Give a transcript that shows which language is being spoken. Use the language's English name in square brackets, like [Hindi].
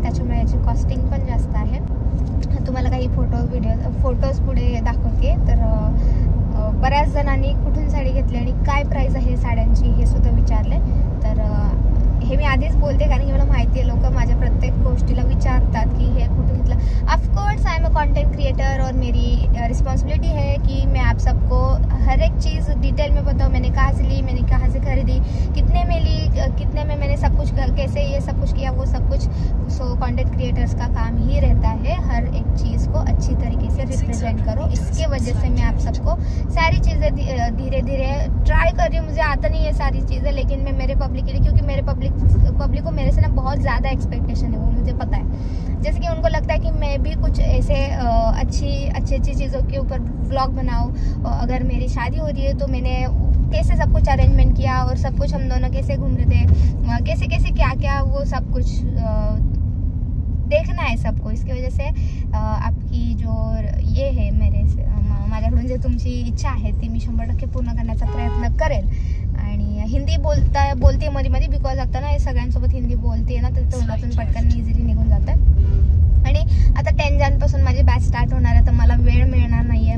[Marathi] त्याच्यामुळे याची कॉस्टिंग पण जास्त आहे. तुम्हाला काही फोटोज पुढे दाखवते. तर बऱ्याच जणांनी कुठून साडी घेतली आणि काय प्राईस आहे साड्यांची हे सुद्धा विचारले. तर हे मी आधीच बोलते कारण की मला माहिती आहे लोक माझ्या प्रत्येक गोष्टीला विचारतात की हे कुठून घेतलं. [English] of course I am a content creator [Hindi] और मेरी रिस्पॉन्सिबिलिटी है कि मैं आप सबको हर एक चीज़ डिटेल में बताऊँ. मैंने कहाँ से ली, मैंने कहाँ से खरीदी, कितने में ली, कितने में मैंने सब कुछ, कैसे ये सब कुछ किया, वो सब कुछ. सो कंटेंट क्रिएटर्स का काम ही रहता है हर एक चीज़ को अच्छी तरीके से रिप्रेजेंट करो. इसके वजह से मैं आप सबको सारी चीज़ें धीरे धीरे ट्राई कर रही हूँ. मुझे आता नहीं है सारी चीज़ें, लेकिन मैं मेरे पब्लिक के लिए, क्योंकि मेरे पब्लिक को मेरे से ना बहुत ज़्यादा एक्सपेक्टेशन है, वो मुझे पता है. जैसे कि उनको लगता है कि मैं भी कुछ ऐसे अच्छी चीज़ों के ऊपर व्लॉग बनाऊँ. अगर मेरी शादी हो रही है तो मैंने कैसे सब कुछ अरेंजमेंट किया और सब कुछ हम दोनों कैसे घूम रहे थे, कैसे कैसे क्या क्या, वो सब कुछ देखना है सबको. इसकी वजह से आपकी जो ये है [Marathi] माझ्याकडून जे तुमची इच्छा आहे ती मी 100% पूर्ण करण्याचा प्रयत्न करेल. आणि हिंदी बोलते मध्ये बिकॉज आता ना सगळ्यांसोबत हिंदी बोलते ना, तर तोंडातून पटकन इझिली निघून जातं. आणि आता 10 जानेपासून माझी बॅच स्टार्ट होणार आहे, तर मला वेळ मिळणार नाही आहे.